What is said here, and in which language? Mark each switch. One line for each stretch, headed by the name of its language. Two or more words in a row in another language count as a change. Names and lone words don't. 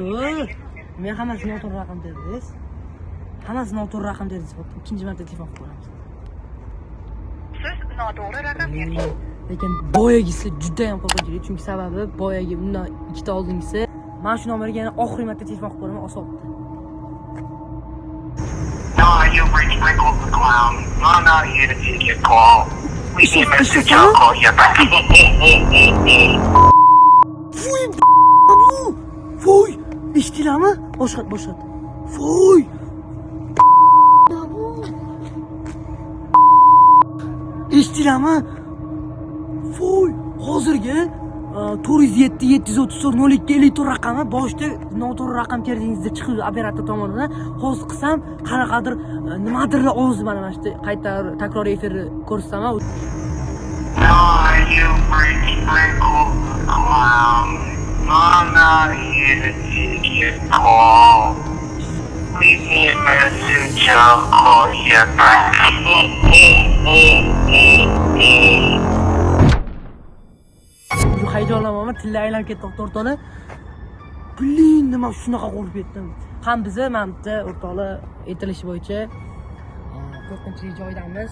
Uzbek: Men hammasi noto'g'ri raqam terdingiz. Hammasi noto'g'ri raqam terdingiz. Ikkinchi marta telefon qilib ko'ramiz. Siz noto'g'ri raqam terdingiz. Lekin boyagisi juda ham qo'rqinchli, chunki sababi boyagi undan ikkita oldingisi. Mana shu nomerga yana oxirgi marta telefon qilib ko'raman, osobdi.
English: No, you've reached Rickles the Clown. I'm not here to take your call. We need Mr. Joe call you back.
Uzbek: Voy! Eshitdinglarmi? Boshqat. Voy! Eshitdinglarmi? Voy! Hozirgi 407 734 02 54 raqami boshida noto'g'ri raqam terdingizda chiqdi operator tomonidan. Hozir qilsam qanaqadir nimadirlar ovozi mana shu qayta takroriy efirni ko'rsataman.
English: Now you reach Sprinkle the Clown. I'm not here to take your call. Leave me a message, I'll call you back.
Uzbek: Hayajonlanaman, tilla aylanib ketdi o'rtoqlar. Blin, nima shunaqa qo'rqib ketdim. Ham bizni mana bitta o'rtoqlar aytilishi bo'yicha qo'rqinchli joydamiz.